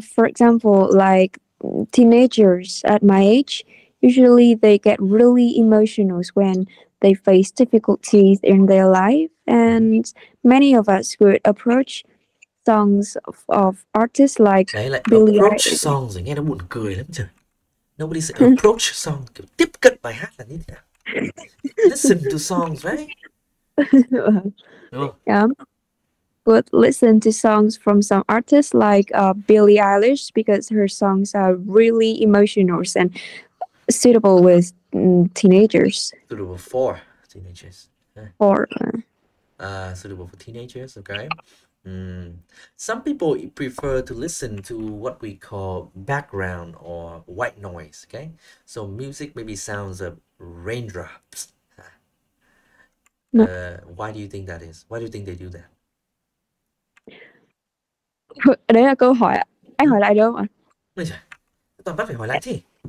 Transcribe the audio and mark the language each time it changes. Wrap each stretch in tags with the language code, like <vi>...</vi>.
<en>For example, like teenagers at my age, usually they get really emotional when they face difficulties in their life, and many of us would approach songs of artists like</en> <vi>Đấy lại</vi> <en>Billie approach Eilish.</en> <vi>song rồi, nghe nó buồn cười lắm trời.</vi> <en>Nobody say approach song,</en> <vi>kiểu tiếp cận bài hát là như thế nào?</vi> <en>Listen to songs, right?</en> <vi>Đúng không?</vi> <en>Yeah. Would listen to songs from some artists like Billie Eilish because her songs are really emotional and suitable with teenagers. Suitable for teenagers. Or Suitable for teenagers, okay. Some people prefer to listen to what we call background or white noise, okay. So music maybe sounds of raindrops. no. Why do you think that is? Why do you think they do that?</en> <vi>Đấy là câu hỏi ạ. Anh hỏi lại đâu ạ? Ôi trời, toàn bắt phải hỏi lại thế.</vi>